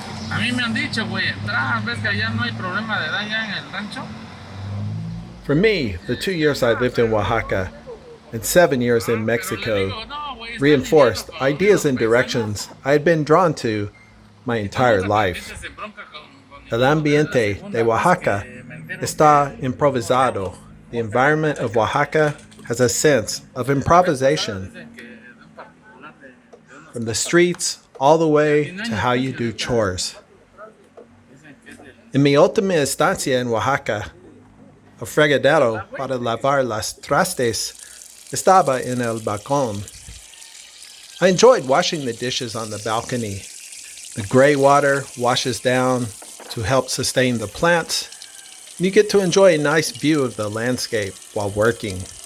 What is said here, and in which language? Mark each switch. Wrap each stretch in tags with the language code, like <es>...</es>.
<es>A mí me han dicho, güey, entrar, ves que allá no hay problema de daño en el rancho.</es> <en>For me, the 2 years I lived in Oaxaca and 7 years in Mexico reinforced ideas and directions I had been drawn to my entire life.</en> <es>El ambiente de Oaxaca está improvisado.</es> <en>The environment of Oaxaca has a sense of improvisation. From the streets all the way to how you do chores.</en> <es>En mi última estancia en Oaxaca, el fregadero para lavar las trastes estaba en el balcón.</es> <en>I enjoyed washing the dishes on the balcony. The gray water washes down to help sustain the plants, and you get to enjoy a nice view of the landscape while working.</en>